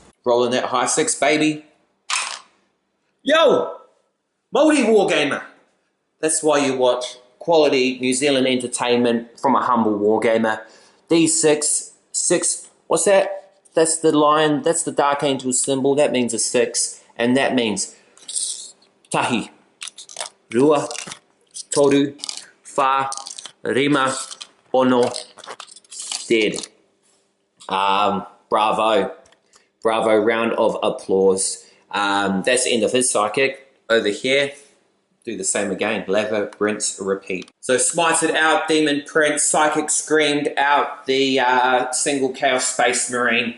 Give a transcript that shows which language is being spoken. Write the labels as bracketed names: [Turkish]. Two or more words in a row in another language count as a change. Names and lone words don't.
[English] Rolling that high 6, baby. Yo! Maoriwargamer! That's why you watch quality New Zealand entertainment from a humble wargamer. D6, 6, what's that? That's the lion, that's the Dark Angel symbol, that means a 6, and that means tahi. [Māori] Rua, toru, wha, rima, ono, [English] dead. Bravo. Bravo, round of applause. That's the end of his psychic. Over here, do the same again. Lather, rinse, repeat. So smited out, Demon Prince, psychic screamed out the single Chaos Space Marine.